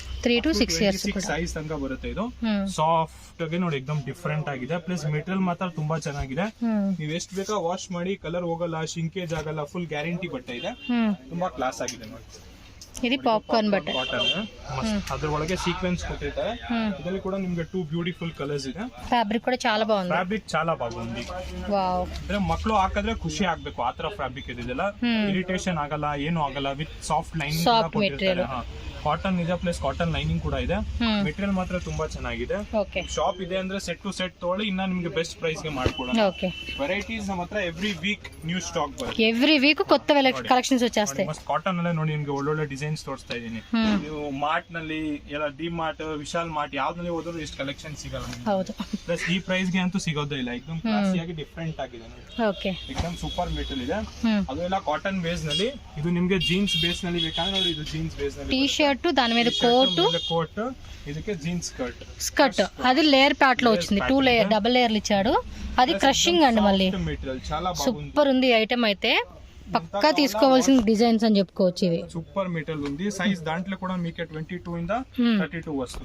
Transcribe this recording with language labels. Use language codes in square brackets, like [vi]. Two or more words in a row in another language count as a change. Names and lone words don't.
[en] 3 to 6 years [kn] ಸೈಜ್ ತನಕ ಬರುತ್ತೆ. ಇದು ಸಾಫ್ಟ್ ಆಗಿ ನೋಡಿ, ಎಕ್ದಮ್ ಡಿಫರೆಂಟ್ ಆಗಿದೆ. [en] plus material [kn] ಮಾತ್ರ ತುಂಬಾ ಚೆನ್ನಾಗಿದೆ. ನೀವು ಎಷ್ಟು ಬೇಕಾ ವಾಶ್ ಮಾಡಿ, ಕಲರ್ ಹೋಗಲ್ಲ, ಶಿಂಕೇಜ್ ಆಗಲ್ಲ, [en] full guarantee [kn] ಬಟ್ಟೆ ಇದೆ. ತುಂಬಾ ಕ್ಲಾಸ್ ಆಗಿದೆ ನೋಡಿ. [te] ఇది పాప్కార్న్ బట్ట, [kn] ಕಾಟನ್ ಅದ್ರ ಒಳಗೆ ಸೀಕ್ವೆನ್ಸ್ ಕೊಟ್ಟಿರ್ತಾರೆ. ಇದರಲ್ಲಿ ಕೂಡ ನಿಮ್ಗೆ 2 [en] beautiful colours [kn] ಇದೆ. [te] ఫ్యాబ్రిక్ కూడా చాలా బాగుంది. ಫ್ಯಾಬ್ರಿಕ್ చాలా బాగుంది. ವಾವ್, [kn] ಅಂದ್ರೆ ಮಕ್ಕಳು ಹಾಕಿದ್ರೆ ಖುಷಿ ಆಗ್ಬೇಕು, ಆತರ ಫ್ಯಾಬ್ರಿಕ್ ಇದೆಲ್ಲ. ಇರಿಟೇಷನ್ ಆಗಲ್ಲ, ಏನು ಆಗಲ್ಲ. [en] with soft lining [kn] ಕೂಡ ಕೊಟ್ಟಿರ್ತಾರೆ. ಕಾಟನ್ ಇದೆ, [en] plus cotton lining [kn] ಕೂಡ ಇದೆ. ಮೆಟೀರಿಯಲ್ ಮಾತ್ರ ತುಂಬಾ ಚೆನ್ನಾಗಿದೆ. ಓಕೆ, ಶಾಪ್ ಇದೆ ಅಂದ್ರೆ [en] set to set [kn] ತಗೊಳ್ಳಿ, ಇನ್ನ ನಿಮ್ಗೆ [en] best price [kn] ಗೆ ಮಾಡ್ಕೊಡೋಣ. [te] ఓకే, [kn] ವೆರೈಟೀಸ್ ನಮ್ಮ ಹತ್ರ [en] every week new stock [kn] ಬರುತ್ತೆ. [en] every week [te] కొత్త కలెక్షన్స్ వచ్చేస్తాయి. [kn] ಮಸ್ತ್ ಕಾಟನ್ ಅಲ್ಲೇ ನೋಡಿ, ನಿಮ್ಗೆ ಒಳ್ಳೊಳ್ಳೆ ಡಿಸೈನ್ಸ್ ತೋರಿಸ್ತಾ ಇದೀನಿ. ನೀವು ಮಾರ್ಟ್ ನಲ್ಲಿ ಎಲ್ಲ ಡಿ ಮಾರ್ಟ್, ವಿಶಾಲ್ ಮಾರ್ಟ್ ಯಾವ್ದ್ರಲ್ಲಿ ಹೋದ್ರು ಇಷ್ಟು ಕಲೆಕ್ಷನ್ ಸಿಗಲ್ಲ ನಿಮ್ಗೆ. ಹೌದು, ಪ್ಲಸ್ ಈ ಪ್ರೈಸ್ ಗೆ ಅಂತೂ ಸಿಗೋದೇ ಇಲ್ಲ. ಎಕ್ದಮ್ ಕ್ಲಾಸಿ ಆಗಿ ಡಿಫರೆಂಟ್ ಆಗಿದೆ ನೋಡಿ. ಓಕೆ, ಎಕ್ದಮ್ [en] super material [kn] ಇದೆ. ಅದು ಎಲ್ಲ [en] cotton base [kn] ನಲ್ಲಿ. ಇದು ನಿಮ್ಗೆ [en] jeans base [kn] ನಲ್ಲಿ ಬೇಕಾದ್ರೆ ನೋಡಿ, ಇದು [en] jeans base [kn] ನಲ್ಲಿ [en] T shirt, [te] దాని మీద [kn] కోట్, ಇದಕ್ಕೆ జీన్స్ [te] స్కర్ట్. అది [en] layer pat [te] లో వచ్చింది, 2 లేయర్, [en] double layers [te] ఇచ్చాడు. అది క్రషింగ్ అండి. మళ్ళీ మెటీరియల్ చాలా సూపర్ ఉంది ఐటమ్ అయితే. పక్కా తీసుకోవాల్సిన డిజైన్స్ అని చెప్పుకోవచ్చు. ఇవి [en] super material [te] ఉంది. సైజ్ దాంట్లో కూడా మీకు 22 ఇంద 32 వస్తుంది.